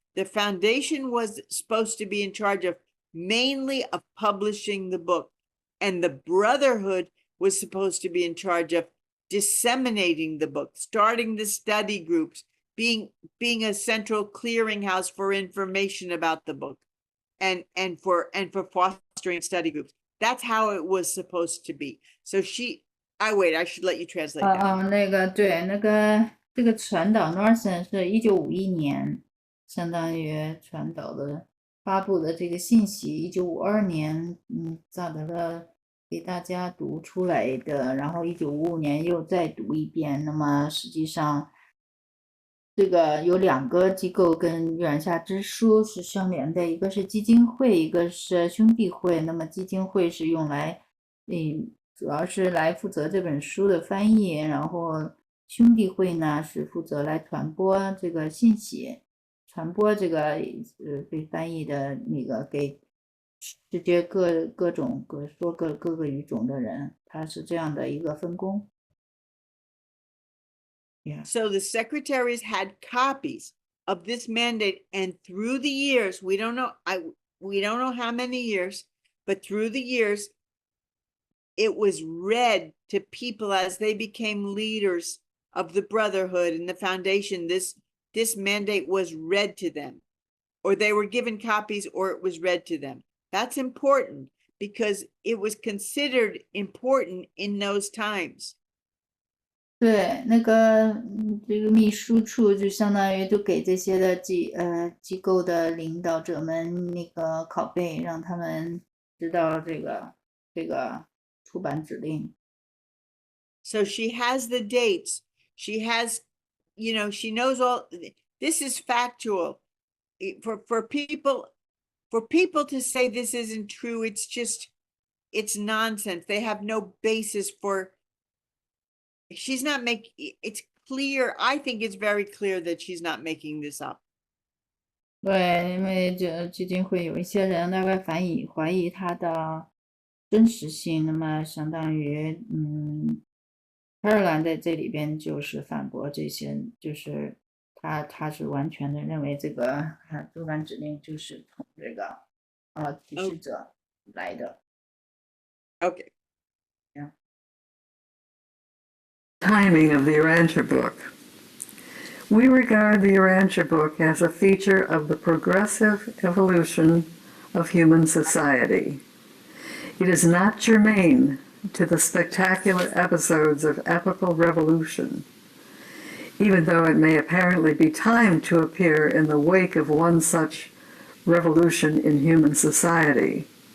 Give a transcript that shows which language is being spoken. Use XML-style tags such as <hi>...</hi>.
<en>The foundation was supposed to be in charge of mainly of publishing the book, and the Brotherhood was supposed to be in charge of disseminating the book, starting the study groups, being a central clearinghouse for information about the book, and for fostering study groups. That's how it was supposed to be. So I should let you translate that.</en> <zh>那个对，这个传导 Norton 是1951年，相当于传导的发布的这个信息，1952年，萨德勒给大家读出来的，然后1955年又再读一遍。那么实际上，这个有2个机构跟月染下之书是相连的，一个是基金会，一个是兄弟会。那么基金会是用来，主要是来负责这本书的翻译，然后兄弟会呢是负责来传播这个信息，传播这个被翻译的那个给世界各个语种的人，它是这样的一个分工。</zh> <en>Yeah. So the secretaries had copies of this mandate, and through the years, we don't know how many years, but through the years, it was read to people as they became leaders of the brotherhood and the foundation. This mandate was read to them, or they were given copies, or it was read to them. That's important because it was considered important in those times.</en> <zh>对，这个秘书处就相当于就给这些的机构的领导者们那个拷贝，让他们知道这个出版指令。</zh> <en>So she has the dates. She has, she knows all. This is factual. For people to say this isn't true, it's nonsense. They have no basis for. She's not making. It's clear. I think it's very clear that she's not making this up.</en> <zh>对，因为这基金会有一些人大概怀疑它的真实性，那么相当于Caroline在这里边就是反驳这些，就是他是完全的认为这个出版指令就是从这个提示者来的。</zh> <en>Okay. Yeah. Timing of the Urantia Book. We regard the Urantia Book as a feature of the progressive evolution of human society. It is not germane to the spectacular episodes of epical revolution, even though it may apparently be timed to appear in the wake of one such revolution in human society.</en>